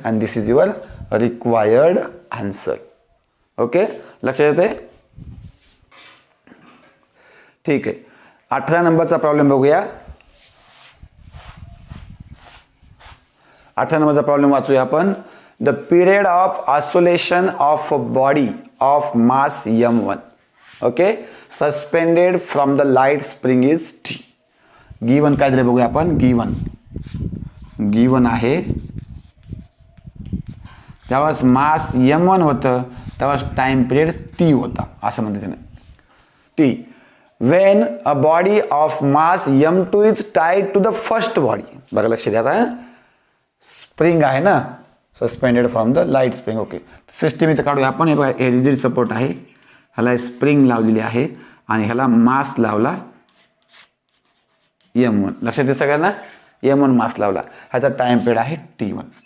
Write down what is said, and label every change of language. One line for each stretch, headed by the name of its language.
English: And this is your required answer. Okay,
Marathi: लक्षात येते, ठीक आहे. 18 नंबरचा प्रॉब्लेम बघूया. 18 नंबरचा प्रॉब्लेम वाचूया आपण.
English: The period of oscillation of a body of mass m1, okay, suspended from the light spring is t.
Marathi: Given काय दिले बघूया आपण. गिवन आहे त्यावेळेस मास m1 होतं, त्यावेळेस टाइम पिरियड t होता, असं म्हणते त्याने.
English: t when a body of mass m2 is tied to the first body.
Marathi: बघा लक्ष द्या, आता स्प्रिंग आहे ना,
English: Suspended from the light spring.
Marathi: Okay, system इथं काढूया आपण. हे बघा, हे रिजिड सपोर्ट आहे, ह्याला स्प्रिंग लावलेली आहे आणि ह्याला मास लावला m1. लक्षात येते सगळ्यांना, m1 मास लावला. ह्याचा टाइम पिरियड आहे t1.